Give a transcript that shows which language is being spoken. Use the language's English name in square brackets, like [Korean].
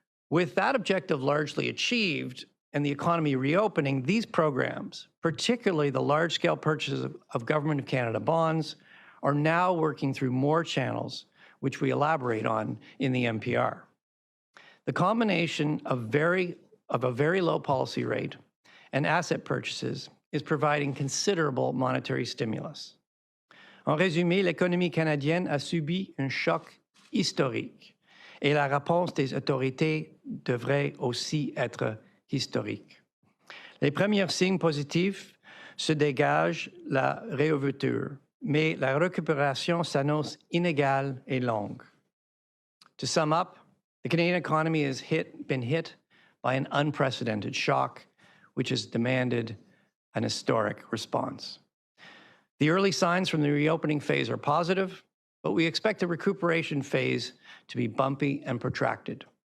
[English] With that objective largely achieved and the economy reopening, these programs, particularly the large-scale purchases of Government of Canada bonds, are now working through more channels, which we elaborate on in the MPR. The combination of a very low policy rate and asset purchases is providing considerable monetary stimulus. [French] En résumé, l'économie canadienne a subi un choc historique et la réponse des autorités devrait aussi être historique. Les premiers signes positifs se dégagent la réouverture, mais la récupération s'annonce inégale et longue. [English] To sum up, the Canadian economy has been hit by an unprecedented shock, which has demanded an historic response. The early signs from the reopening phase are positive, but we expect the recuperation phase to be bumpy and protracted.